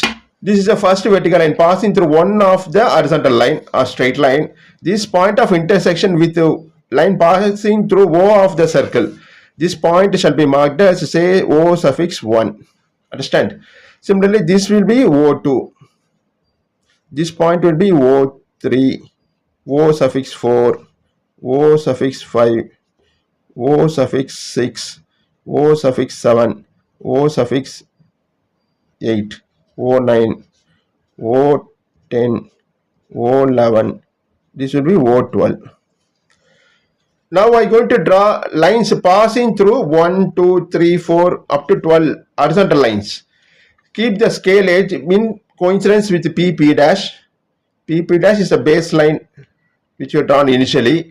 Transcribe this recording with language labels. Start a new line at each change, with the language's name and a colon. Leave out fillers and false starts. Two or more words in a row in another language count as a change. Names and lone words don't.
English: This is the first vertical line passing through one of the horizontal line or straight line. This point of intersection with the line passing through O of the circle. This point shall be marked as, say, O suffix 1. Understand? Similarly, this will be O2. This point will be O3, O suffix 4, O suffix 5, O suffix 6, O suffix 7, O suffix 8, O9, O10, O11. This will be O12. Now I am going to draw lines passing through 1, 2, 3, 4 up to 12 horizontal lines. Keep the scale edge in coincidence with PP dash. PP dash is a baseline which you have drawn initially.